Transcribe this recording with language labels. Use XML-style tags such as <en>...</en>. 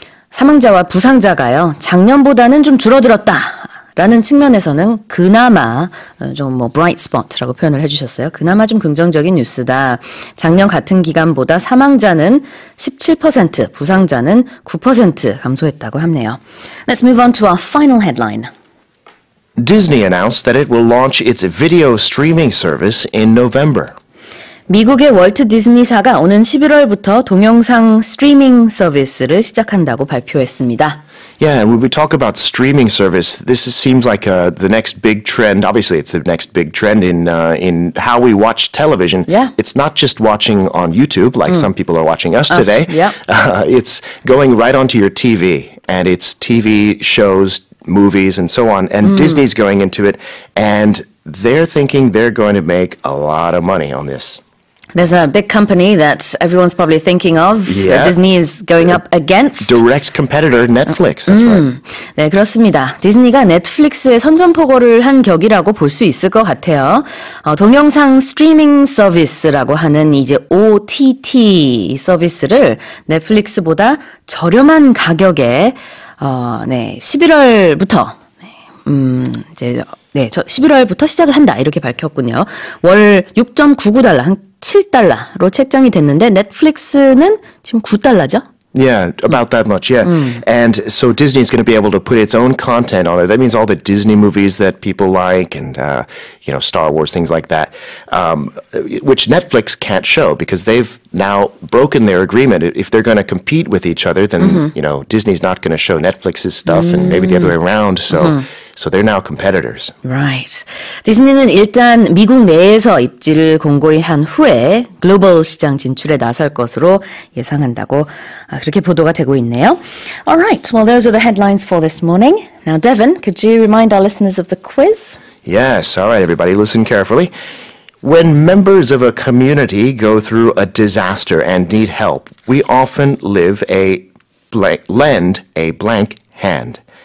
<ko>사망자와 부상자가요, 작년보다는 좀 줄어들었다라는 측면에서는 그나마 좀 뭐 bright spot라고 표현을 해주셨어요. 그나마 좀 긍정적인 뉴스다. 작년 같은 기간보다 사망자는 17%, 부상자는 9% 감소했다고 하네요.</ko> <en>Let's move on to our final headline. Disney announced that it will launch its video streaming service in November.</en> <ko>미국의 월트 디즈니사가 오는 11월부터 동영상 스트리밍 서비스를 시작한다고 발표했습니다.</ko> <en>Yeah, when we talk about streaming service, this seems like the next big trend. Obviously, it's the next big trend in how we watch television. Yeah. It's not just watching on YouTube, like some people are watching us today. Yeah. It's going right onto your TV, and it's TV shows, movies, and so on. And Disney's going into it, and they're thinking they're going to make a lot of money on this. There's a big company that everyone's probably thinking of that Disney is going up against. Direct competitor Netflix. That's right.</en> <ko>네, 그렇습니다. 디즈니가 넷플릭스의 선전포고를 한 격이라고 볼 수 있을 것 같아요. 동영상 스트리밍 서비스라고 하는 이제 OTT 서비스를 넷플릭스보다 저렴한 가격에 11월부터 11월부터 시작을 한다 이렇게 밝혔군요. 월 6.99달러, 한 $7로 책정이 됐는데 넷플릭스는 지금 $9죠?</ko> <en>Yeah, about that much, yeah. And so Disney's going to be able to put its own content on it. That means all the Disney movies that people like and, Star Wars, things like that, which Netflix can't show because they've now broken their agreement. If they're going to compete with each other, then, Disney's not going to show Netflix's stuff and maybe the other way around. So they're now competitors. Right.</en> <ko>디즈니는 일단 미국 내에서 입지를 공고히 한 후에 글로벌 시장 진출에 나설 것으로 예상한다고 그렇게 보도가 되고 있네요.</ko> <en>All right. Well, those are the headlines for this morning. Now, Devon, could you remind our listeners of the quiz? Yes. All right, everybody, listen carefully. When members of a community go through a disaster and need help, we often lend a blank hand.</en>